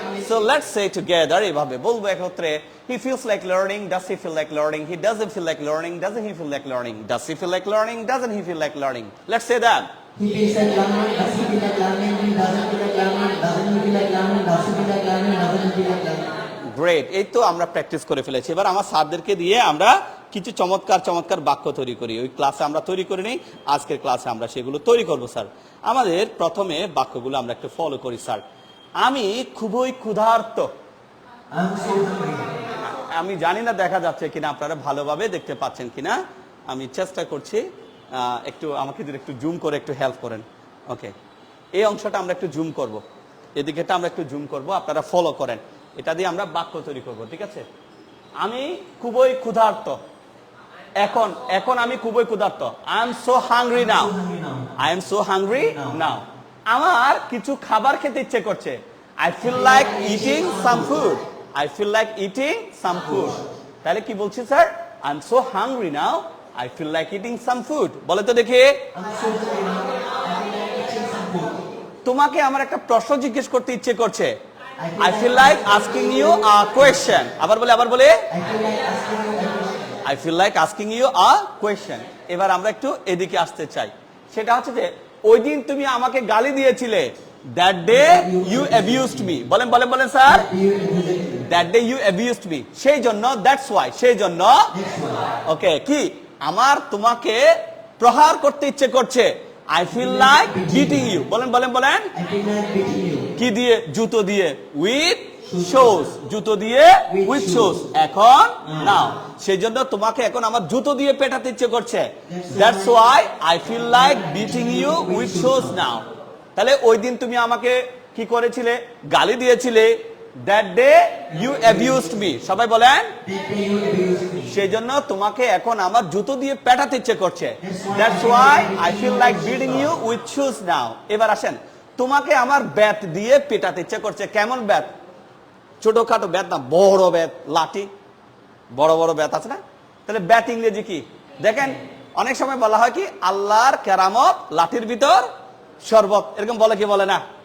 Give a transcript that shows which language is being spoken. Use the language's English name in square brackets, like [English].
[English] So let's say together, [Bangla] এভাবে বলবো একত্রে। [English] He feels like learning. Does he feel like learning? He doesn't feel like learning. Doesn't he feel like learning? Does he feel like learning? Doesn't he feel like learning? Let's say that. He feels like learning. Does he feel like learning? He doesn't feel like learning. Doesn't he feel like learning? Does he feel like learning? Doesn't he feel like learning? [Bangla] Great, এই তো আমরা practice করে ফেলেছি। এবার আমার স্যারদেরকে দিয়ে আমরা কিছু চমৎকার বাক্য তৈরি করি। ওই ক্লাসে আমরা তৈরি করিনি, আজকের ক্লাসে আমরা সেগুলো তৈরি করব স্যার। আমাদের প্রথমে বাক্যগুলো আমরা একটু ফলো করি স্যার। আমি খুবই ক্ষুধার্ত। আমি জানি না দেখা যাচ্ছে কিনা, আপনারা ভালোভাবে দেখতে পাচ্ছেন কিনা। আমি চেষ্টা করছি, একটু আমাকে যদি একটু জুম করে একটু হেল্প করেন। ওকে, এই অংশটা আমরা একটু জুম করব, এদিকেটা আমরা একটু জুম করব, আপনারা ফলো করেন। এটা দিয়ে আমরা বাক্য তৈরি করব, ঠিক আছে? আমি খুবই ক্ষুধার্ত। এখন আমি খুবই ক্ষুধার্ত। [English] I am so hungry now. I am so hungry now. [Bangla] আমার কিছু খাবার খেতে ইচ্ছে করছে। [English] I feel like eating some food. I feel like eating some food. [Bangla] তাহলে কি বলছি sir? [English] I am so hungry now. I feel like eating some food. [Bangla] বলে তো দেখি। তোমাকে আমার একটা প্রশ্ন জিজ্ঞেস করতে ইচ্ছে করছে। [English] I feel like asking you a question. [Bangla] আবার বলে [English] I feel like asking you a question. [Bangla] এবার আমরা একটু এদিকে আসতে চাই। সেটা হচ্ছে যে, ওই দিন তুমি আমাকে গালি দিয়েছিলে। [English] That day you abused me. [Bangla] বলেন sir. [English] That day you abused me. [Bangla] সেই জন্য, [English] that's why, [Bangla] সেই জন্য। ওকে, কি আমার তোমাকে প্রহার করতে ইচ্ছে করছে। [English] I feel like beating you. [Bangla] বলেন। [English] I feel like beating you. [Bangla] কি দিয়ে? জুতো দিয়ে। [English] With shoes. [Bangla] জুতো দিয়ে [English] with shoes. [Bangla] এখন নাও, সেই জন্য তোমাকে এখন আমার জুতো দিয়ে পেটাতে ইচ্ছে করছে। [English] That's why I feel like beating you with shoes now. [Bangla] তাহলে ওই দিন তুমি আমাকে কি করেছিলে? গালি দিয়েছিলে। [English] That day you abused me. [Bangla] সবাই বলেন। সেই জন্য তোমাকে এখন আমার জুতো দিয়ে পেটাতে ইচ্ছে করছে। [English] That's why I feel like beating you with shoes now. [Bangla] এবার আসেন, তোমাকে আমার ব্যাট দিয়ে পেটাতে ইচ্ছে করছে। কেমন ব্যাট? ছোটখাটো ব্যাট না, বড় ব্যাট, লাঠি, বড় ব্যাট আছে না? তাহলে ব্যাট ইংরেজি কি? দেখেন, অনেক সময় বলা হয় কি, আল্লাহর কেরামত লাঠির ভিতর শরবত, এরকম বলে কি বলে না?